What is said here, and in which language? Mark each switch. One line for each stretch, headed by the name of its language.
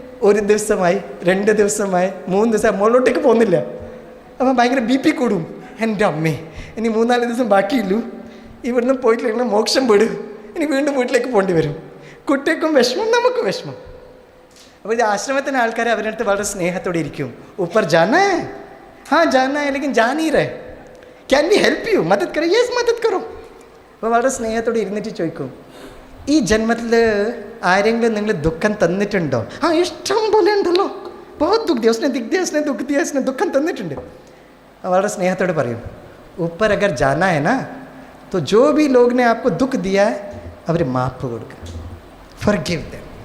Malayalam: 1 ദിവസമായി, 2 ദിവസമായി, 3 ദിവസമായി, മുകളിലോട്ടേക്ക് പോകുന്നില്ല. അപ്പം ഭയങ്കര BP കൂടും. എൻ്റെ അമ്മേ, ഇനി 3-4 ദിവസം ബാക്കിയുള്ളൂ, ഇവിടുന്ന് പോയിട്ടില്ലെങ്കിൽ മോക്ഷം വിടും, ഇനി വീണ്ടും വീട്ടിലേക്ക് പോകേണ്ടി വരും. കുട്ടിക്കും വിഷമം, നമുക്കും വിഷമം. അപ്പോൾ ഇത് ആശ്രമത്തിൻ്റെ ആൾക്കാർ അവരുടെ അടുത്ത് വളരെ സ്നേഹത്തോടെ ഇരിക്കും.
Hindi: ऊपर जाना है, हाँ जाना है, लेकिन जा नहीं रहे,
English: can we help you,
Hindi: मदद करो, യെസ് മദത് കറോ.
Malayalam: അപ്പോൾ വളരെ സ്നേഹത്തോടെ ഇരുന്നിട്ട് ചോദിക്കും, ഈ ജന്മത്തിൽ ആരെങ്കിലും നിങ്ങൾ ദുഃഖം തന്നിട്ടുണ്ടോ? ആ ഇഷ്ടം പോലെ ഉണ്ടല്ലോ,
Hindi: बहुत दुख दिया उसने, दिख दिया उसने, दुख दिया उसने,
Malayalam: ദുഃഖം തന്നിട്ടുണ്ട്. വളരെ സ്നേഹത്തോടെ പറയും,
Hindi: ऊपर अगर जाना है ना तो जो भी लोग ने आपको दुख दिया है
Malayalam: അവർ മാപ്പ് കൊടുക്കുക,
English: forgive them.